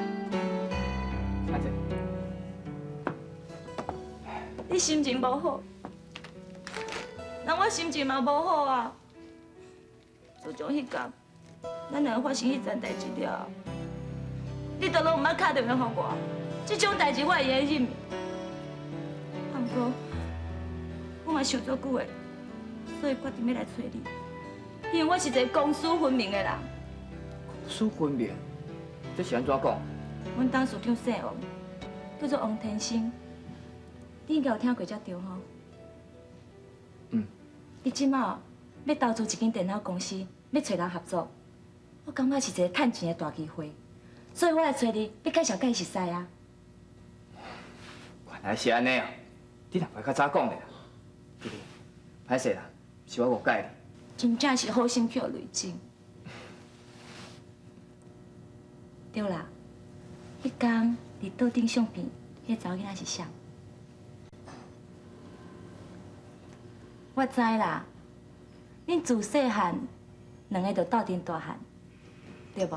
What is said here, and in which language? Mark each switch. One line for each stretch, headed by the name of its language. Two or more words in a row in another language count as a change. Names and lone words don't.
Min Nan Chinese: 歹势。你心情无好，那我心情嘛无好啊。自从迄天，咱两个发生迄件代志了，你都拢毋捌打电话给我，这种代志我会会忍。啊，不过我嘛想足久的，所以决定要来找你，因为我是一个公私分明的人。公私分明，这是安怎讲？阮董事长姓王，叫做王天生，你应该有听过才对吼。嗯。你即马要投资一间电脑公司，要找人合作，我感觉是一个趁钱的大机会，所以我来找你，要介绍介熟识啊。原来是安尼哦，你若袂较早讲的啦。弟弟，歹势啦，是我误解你。真正是好心叫累金。对啦，迄天伫桌顶相片，迄查某囡仔是谁？我知啦，恁自细汉两个就斗阵大汉，对无？